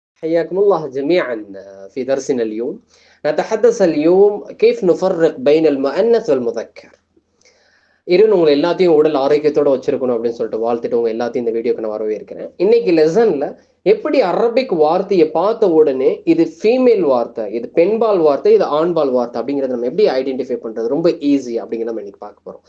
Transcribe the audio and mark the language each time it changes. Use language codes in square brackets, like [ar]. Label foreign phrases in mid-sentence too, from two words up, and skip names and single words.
[ar] حياكم الله جميعا في درسنا اليوم. نتحدث اليوم كيف نفرق بين المؤنث والمذكر. [ta] உங்களை எல்லாத்தையும் உடல் ஆரோக்கியத்தோட வச்சிருக்கணும் அப்படின்னு சொல்லிட்டு வாழ்த்துட்டு உங்க எல்லாத்தையும் இந்த வீடியோக்கு நான் வரவேற்கிறேன். இன்னைக்கு லெசன்ல எப்படி அரபிக் வார்த்தையை பார்த்த உடனே இது ஃபீமேல் வார்த்தை, இது பெண்பால் வார்த்தை, இது ஆண்பால் வார்த்தை அப்படிங்கிறத நம்ம எப்படி ஐடென்டிஃபை பண்றது ரொம்ப ஈஸி அப்படிங்கிறத நம்ம இன்னைக்கு பார்க்க போறோம்.